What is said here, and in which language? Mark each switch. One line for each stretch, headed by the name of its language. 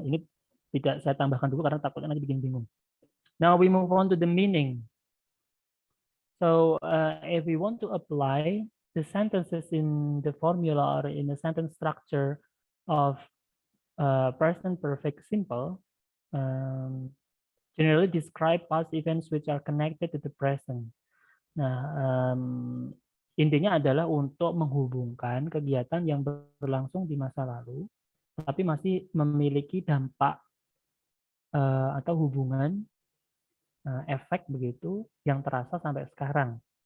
Indonesian: Ini tidak saya tambahkan dulu karena takutnya nanti bikin bingung.
English: Now we move on to the meaning. So if we want to apply the sentences in the formula or in the sentence structure of present perfect simple, generally describe past events which are connected to the present.
Indonesian: Nah, intinya adalah untuk menghubungkan kegiatan yang berlangsung di masa lalu, tapi masih memiliki dampak atau hubungan efek begitu yang terasa sampai sekarang.